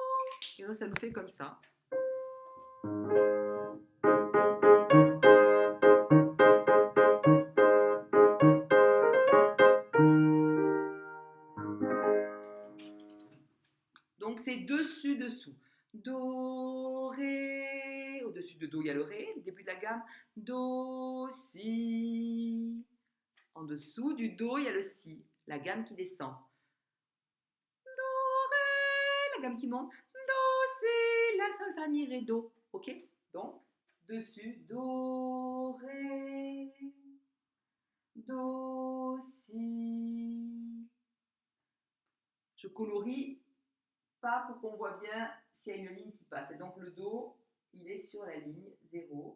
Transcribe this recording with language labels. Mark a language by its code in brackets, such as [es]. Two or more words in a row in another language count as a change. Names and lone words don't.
[fr] Et là, ça nous fait comme ça. Donc c'est dessus, dessous. Do, Ré. Au-dessus de Do, il y a le Ré, le début de la gamme. Do, Si. En dessous du Do, il y a le Si, la gamme qui descend. Do, Ré, la gamme qui monte. Do, Si, la, sol, fa, mi, Ré, Do. Ok? Donc, dessus, Do, Ré. Do, Si. Je colorie pas pour qu'on voit bien s'il y a une ligne qui passe. Et donc le Do, il est sur la ligne 0.